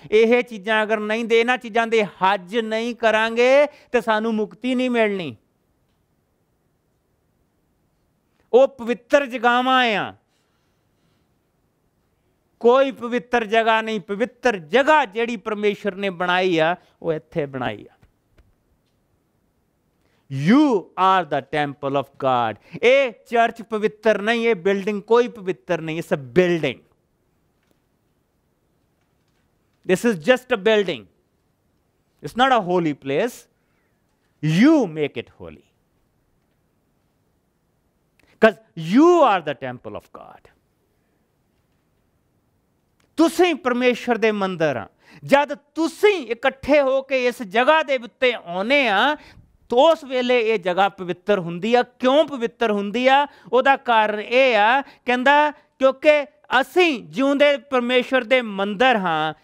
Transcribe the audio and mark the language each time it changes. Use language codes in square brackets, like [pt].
[pa] ਇਹ ਚੀਜ਼ਾਂ ਅਗਰ ਨਹੀਂ ਦੇ, ਇਹਨਾਂ ਚੀਜ਼ਾਂ ਦੇ ਹੱਜ ਨਹੀਂ ਕਰਾਂਗੇ ਤੇ ਸਾਨੂੰ ਮੁਕਤੀ ਨਹੀਂ ਮਿਲਣੀ। ਉਹ ਪਵਿੱਤਰ ਜਗ੍ਹਾਵਾਂ ਆ, ਕੋਈ ਪਵਿੱਤਰ ਜਗ੍ਹਾ ਨਹੀਂ। ਪਵਿੱਤਰ ਜਗ੍ਹਾ ਜਿਹੜੀ ਪਰਮੇਸ਼ਰ ਨੇ ਬਣਾਈ ਆ ਉਹ ਇੱਥੇ ਬਣਾਈ ਆ। [en] You are the temple of God. [pa] ਇਹ ਚਰਚ ਪਵਿੱਤਰ ਨਹੀਂ, ਇਹ ਬਿਲਡਿੰਗ ਕੋਈ ਪਵਿੱਤਰ ਨਹੀਂ। [en] It's a building. This is just a building. It's not a holy place. You make it holy. Because you are the temple of God. [pa] ਤੁਸੀਂ ਪਰਮੇਸ਼ਰ ਦੇ ਮੰਦਰ ਆ। ਜਦ ਤੁਸੀਂ ਇਕੱਠੇ ਹੋ ਕੇ ਇਸ ਜਗ੍ਹਾ ਦੇ ਉੱਤੇ ਆਉਨੇ ਆ ਤਾਂ ਉਸ ਵੇਲੇ ਇਹ ਜਗ੍ਹਾ ਪਵਿੱਤਰ ਹੁੰਦੀ ਆ। ਕਿਉਂ ਪਵਿੱਤਰ ਹੁੰਦੀ ਆ? ਉਹਦਾ ਕਾਰਨ ਇਹ ਆ, ਕਹਿੰਦਾ ਕਿਉਂਕਿ ਅਸੀਂ ਜਿਉਂਦੇ ਪਰਮੇਸ਼ਰ ਦੇ ਮੰਦਰ ਹਾਂ।